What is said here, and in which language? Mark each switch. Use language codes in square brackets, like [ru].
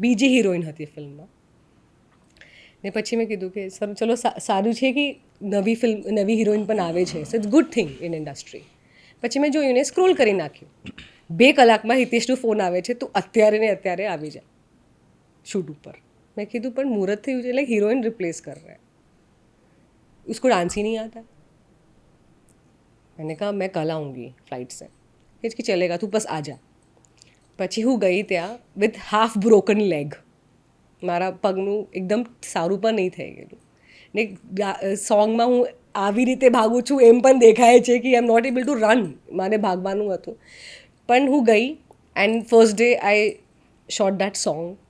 [gu] બીજી હિરોઈન હતી ફિલ્મમાં. ને પછી મેં કીધું કે સર ચલો સારું છે કે નવી હિરોઈન પણ આવે છે, [en] So it's good thing in industry. [gu] પછી મેં જોયું ને સ્ક્રોલ કરી નાખ્યું. 2 કલાકમાં હિતેશનો ફોન આવે છે, તું અત્યારે ને અત્યારે આવી જા શૂટ ઉપર. મેં કીધું પણ મુહૂર્ત થયું છે, એટલે હિરોઈન રિપ્લેસ [hi] કર રહા હૈ, उसको डांस ही नहीं आता. मैंने कहा मैं कल आऊँगी फ्लाइट से. कि चलेगा [gu] તું બસ આ જા. પછી હું ગઈ ત્યાં [en] With half broken leg. [gu] મારા પગનું એકદમ સારું પણ નહીં થઈ ગયેલું. ને સોંગમાં હું આવી રીતે ભાગું છું એમ પણ દેખાય છે કે [en] I am not able to run. [gu] મારે ભાગવાનું હતું. પણ હું ગઈ [en] and first day I shot that song